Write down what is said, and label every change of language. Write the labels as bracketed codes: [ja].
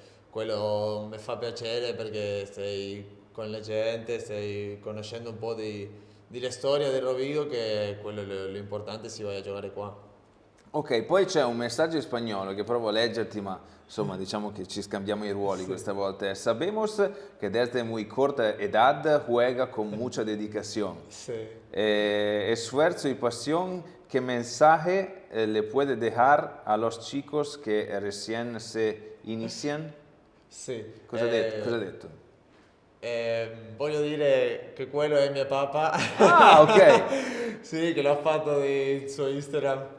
[it] Quello mi fa piacere perché stai con la gente, stai conoscendo un po' delle storie del Rovigo, che quello è l'importante se vai a giocare qua. Ok, poi c'è un messaggio in spagnolo che provo a leggerti, ma insomma diciamo che ci scambiamo i ruoli questa volta. [es] Sabemos que desde muy corta edad juega con mucha dedicación. Sí. Esfuerzo y pasión, ¿qué mensaje le puede dejar a los chicos que recién se inician? [it] Sì. Cosa ha detto? Cosa ha detto? Voglio dire che quello è mio papà. Ah, ok. Sì, che l'ha fatto sul suo Instagram.